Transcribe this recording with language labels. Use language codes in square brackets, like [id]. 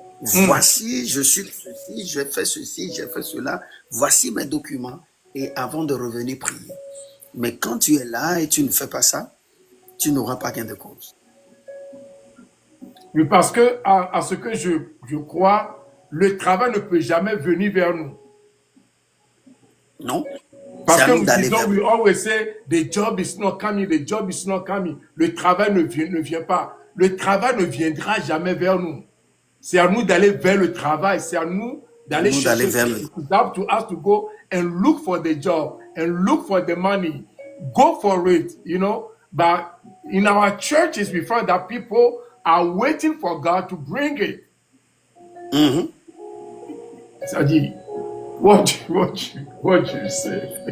[fr] Voici, je suis ceci, j'ai fait ceci, j'ai fait cela, voici mes documents, et avant de revenir prier. Mais quand tu es là et tu ne fais pas ça, tu n'auras pas gain de cause. Oui, parce que, à ce que je crois, le travail ne peut jamais venir vers nous. Non? Parce que nous disons, [en] we always say, the job is not coming, the job is not coming. [fr] Le travail ne vient pas. Le travail ne viendra jamais vers nous. C'est à nous d'aller vers le travail. C'est à nous d'aller chercher. [en] It's up to us to go and look for the job and look for the money. Go for it, you know. But in our churches, we find that people are waiting for God to bring it. C'est-à-dire, what you say?